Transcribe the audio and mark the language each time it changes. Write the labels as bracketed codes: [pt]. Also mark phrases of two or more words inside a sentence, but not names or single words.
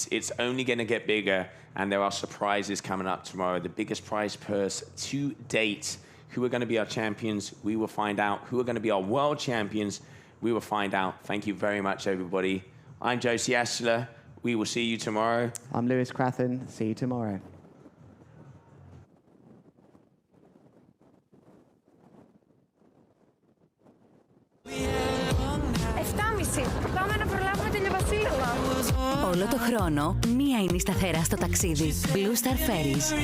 [en] It's only going to get bigger. And there are surprises coming up tomorrow. The biggest prize purse to date. Who are going to be our champions? We will find out. Who are going to be our world champions? We will find out. Thank you very much, everybody. I'm Josie Ashler. We will see you tomorrow. I'm Lewis Crathen. See you tomorrow. [el] Πάμε να προλάβουμε την Βασίλεμα. Όλο το χρόνο, μία είναι η σταθερά στο ταξίδι. Blue Star Ferries.